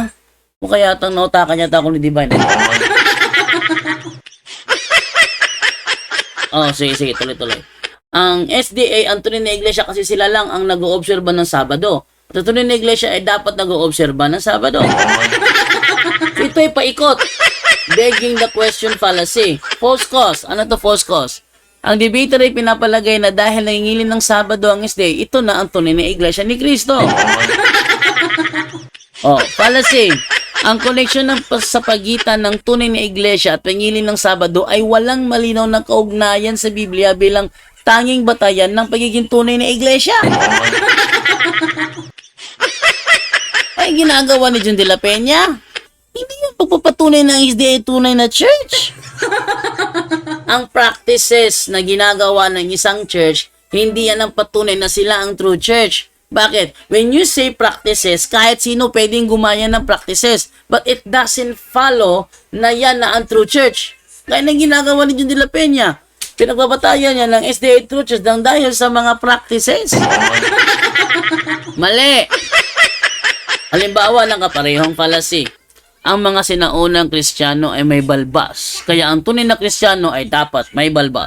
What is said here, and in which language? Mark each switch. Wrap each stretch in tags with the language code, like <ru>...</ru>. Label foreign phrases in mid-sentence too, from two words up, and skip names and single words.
<tl>Mukha yatang nautakan yata ako ni Divine. Sige, tuloy. Ang SDA, ang tunay na iglesia kasi sila lang ang nag-oobserba ng Sabado. At ang tunay na iglesia ay dapat nag-oobserba ng Sabado. Ito ay paikot.</tl> <en>Begging the question fallacy. False cause.</en> <tl>Ano to</tl> <en>false cause?</en> <tl>Ang debater ay pinapalagay na dahil nangingilin ng Sabado ang SDA, ito na ang tunay na iglesia ni Kristo. Fallacy. Ang koneksyon sa pagitan ng tunay na iglesia at pangilin ng Sabado ay walang malinaw na kaugnayan sa Biblia bilang tanging batayan ng pagiging tunay na iglesia. Ay ginagawa ni John de la Peña, hindi yung pagpapatunay ng SDA tunay na church. Ang practices na ginagawa ng isang church, hindi yan ang patunay na sila ang</tl> <en>true church.</en> <tl>Bakit?</tl> <en>When you say practices,</en> <tl>kahit sino pwedeng gumaya ng practices,</tl> <en>but it doesn't follow</en> <tl>na yan na ang</tl> <en>true church.</en> <tl>Kaya nang ginagawa ni John de la Peña, pinagbabatayan niya ng SDA</tl> <en>true church</en> <tl>dahil sa mga practices. Mali. Halimbawa ng kaparehong fallacy. Ang mga sinaunang Kristiyano ay may balbas. Kaya ang tunay na Kristiyano ay dapat may balbas.</tl>